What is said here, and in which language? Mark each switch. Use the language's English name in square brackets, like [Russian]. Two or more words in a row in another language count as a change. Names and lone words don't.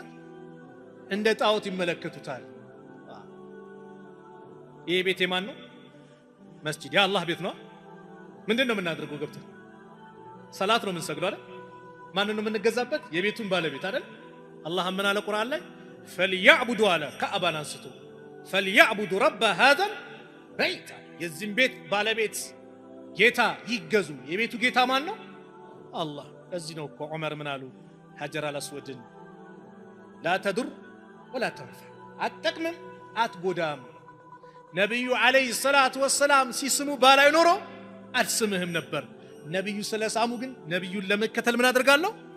[Amharic] እንደ ጣዖት ይመለከቱታል። ይሄ ቤት የማን ነው? መስጂድ የአላህ ቤት ነው። ምንድነው የምናደርገው? ገብተን ሰላት ነው የምንሰግደው አይደል? ማንን ነው የምንገዛበት? የቤቱን ባለቤት አይደል? አላህ ምን አለ ቁርአን ላይ? [Arabic] فليعبدوا على [Amharic] ካዕባን አንስቶ [Arabic] فليعبدوا رب هذا البيت [Amharic] የዚህም ቤት ባለቤት ጌታ ይገዙ። የቤቱ ጌታ ማን ነው? አላህ። ለዚህ ነው እኮ ዑመር ምን አሉ? [Arabic] الحجر الأسود لا تضر ولا تنفع፣ [Amharic] አትጠቅምም አትጎዳም። ነቢዩ [Arabic] عليه الصلاة والسلام [Amharic] ሲስሙ ባላይ ኖሮ አልስምህም ነበር። ነቢዩ ስለሳሙ ግን ነቢዩን ለመከተል ምን አደርጋለሁ?